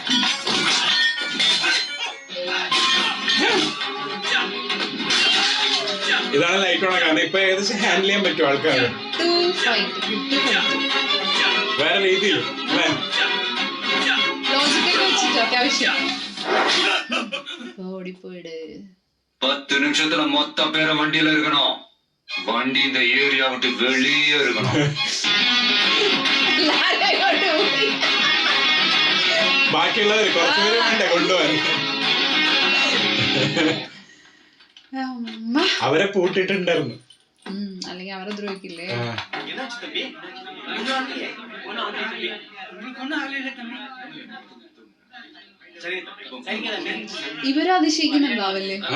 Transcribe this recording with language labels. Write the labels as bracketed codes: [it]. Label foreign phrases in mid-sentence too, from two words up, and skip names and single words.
[ml] ഇതാണ് [en] light on. [ml] കാരണം ഇപ്പൊ ഏകദേശം ഹാൻഡിൽ ചെയ്യാൻ പറ്റും ആൾക്കാർ വേറെ രീതിയിൽ. ഓടിപ്പോയിട്. [ta] 10 நிமிஷத்துல மொத்த பேரை வண்டியில இருக்கணும். வண்டி இந்த ஏரியா விட்டு வெளியே இருக்கணும். [ml] ബാക്കിയുള്ളവര് കുറച്ചുപേര് വേണ്ടേ കൊണ്ടുപോകാൻ. അവരെ പൂട്ടിട്ടുണ്ടായിരുന്നു. അല്ലെങ്കിൽ അവരെ ദ്രോഹിക്കില്ലേ? ഇവര് അതിശയിക്കുന്നുണ്ടാവല്ലേ?